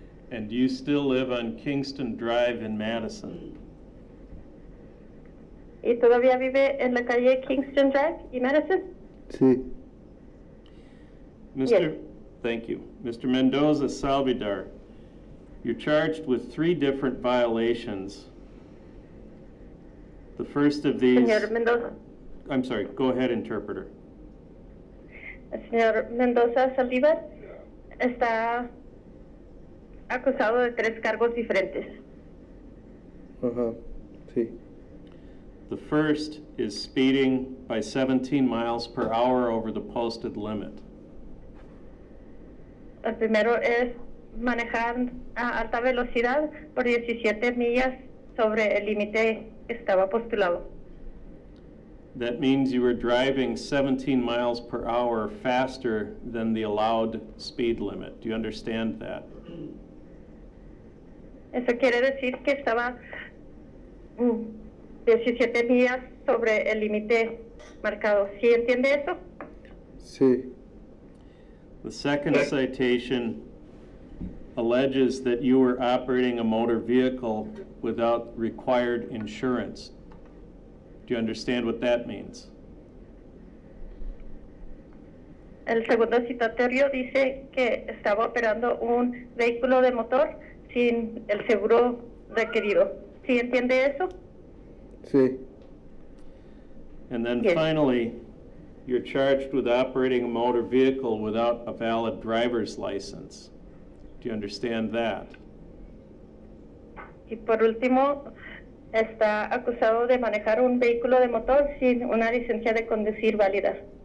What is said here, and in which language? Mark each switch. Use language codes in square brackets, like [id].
[en] And do you still live on Kingston Drive in Madison? [es] ¿Y todavía vive en la calle Kingston Drive y Madison? Sí. [en] Mr. Thank you. Mr. Mendoza Salvador, you're charged with 3 different violations. The first of these... [es] Señor Mendoza. [en] I'm sorry, go ahead, interpreter. [es] Señor Mendoza Saldívar está acusado de 3 cargos diferentes. Ajá, sí. [en] The first is speeding by 17 miles per hour over the posted limit. [es] El primero es manejar a alta velocidad por 17 millas sobre el límite que estaba postulado. [en] That means you were driving 17 miles per hour faster than the allowed speed limit. Do you understand that? [es] Eso quiere decir que estaba 17 millas sobre el límite marcado. ¿Sí entiende eso? Sí. [en] The second citation alleges that you were operating a motor vehicle without required insurance. Do you understand what that means? [es] El segundo citatorio dice que estaba operando un vehículo de motor sin el seguro requerido. ¿Sí entiende eso? Sí. [en] And then Yes. finally, you're charged with operating a motor vehicle without a valid driver's license. Do you understand that? [es] Y por último, está acusado de manejar un vehículo de motor sin una licencia de conducir válida.